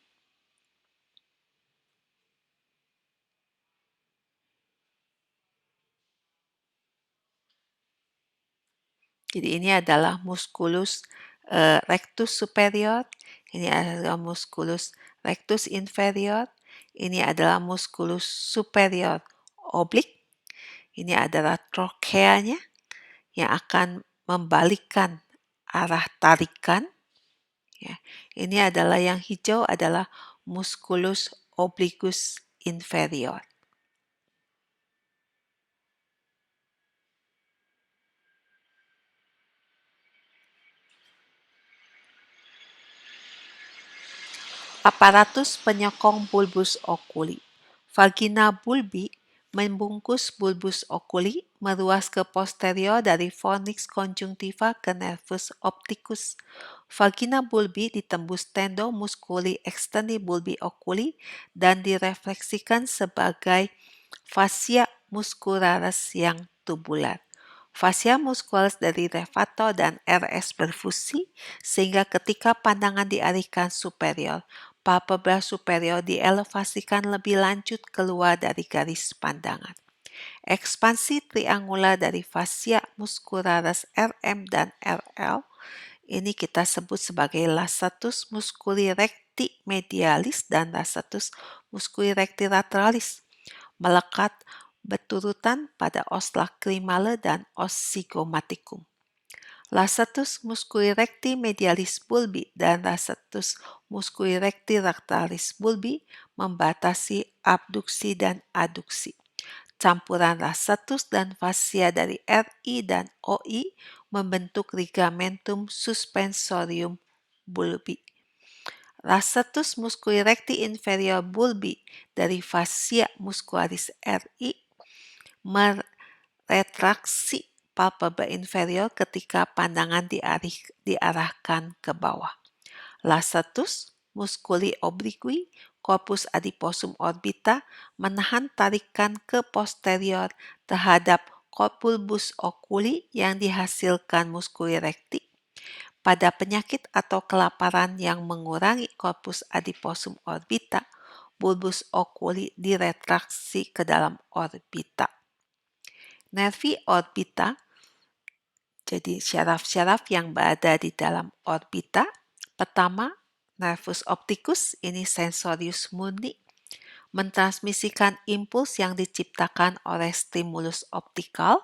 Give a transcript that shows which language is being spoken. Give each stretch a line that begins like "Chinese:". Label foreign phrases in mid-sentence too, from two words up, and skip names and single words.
Indonesian: Jadi ini adalah
Latin: musculus rectus superior,
Indonesian: ini adalah
Latin: musculus rectus inferior,
Indonesian: ini adalah
Latin: musculus superior
Indonesian: oblik, ini adalah trocheanya yang akan membalikkan arah tarikan. Ya. Ini adalah yang hijau adalah
Latin: musculus obliquus inferior.
Indonesian: Aparatus penyokong
Latin: bulbus oculi. Vagina bulbi
Indonesian: membungkus
Latin: bulbus oculi
Indonesian: meruas ke posterior dari
Latin: fornix conjunctiva
Indonesian: ke
Latin: nervus opticus. Vagina bulbi
Indonesian: ditembus
Latin: tendo musculi externi bulbi oculi
Indonesian: dan direfleksikan sebagai
Latin: fascia muscularis
Indonesian: yang tubular.
Latin: Fascia muscularis
Indonesian: dari levator dan RS berfusi sehingga ketika pandangan dialihkan superior,
Latin: palpebra superior
Indonesian: dielevasikan lebih lanjut keluar dari garis pandangan. Ekspansi triangular dari
Latin: fascia muscularis
Indonesian: RM dan RL ini kita sebut sebagai
Latin: lasatus musculi recti medialis
Indonesian: dan
Latin: lasatus musculi recti lateralis,
Indonesian: melekat berturutan pada
Latin: os lacrimale
Indonesian: dan
Latin: os zygomaticum. Lasatus musculi recti medialis bulbi
Indonesian: dan
Latin: lasatus musculi recti lateralis bulbi
Indonesian: membatasi abduksi dan aduksi. Campuran lasatus dan fascia dari RI dan OI membentuk
Latin: ligamentum suspensorium bulbi. Lasatus musculi recti inferior bulbi
Indonesian: dari
Latin: fascia muscularis
Indonesian: RI meretraksi
Latin: palpebra inferior
Indonesian: ketika pandangan diarahkan ke bawah.
Latin: Lacertus musculi obliqui, corpus adiposum orbita
Indonesian: menahan tarikan ke posterior terhadap
Latin: corpus oculi
Indonesian: yang dihasilkan
Latin: musculi recti.
Indonesian: Pada penyakit atau kelaparan yang mengurangi
Latin: corpus adiposum orbita, bulbus oculi
Indonesian: diretraksi ke dalam orbita.
Latin: Nervi orbita,
Indonesian: jadi syaraf-syaraf yang berada di dalam orbita. Pertama,
Latin: nervus opticus,
Indonesian: ini
Latin: sensorius mundi,
Indonesian: mentransmisikan impuls yang diciptakan oleh stimulus optikal.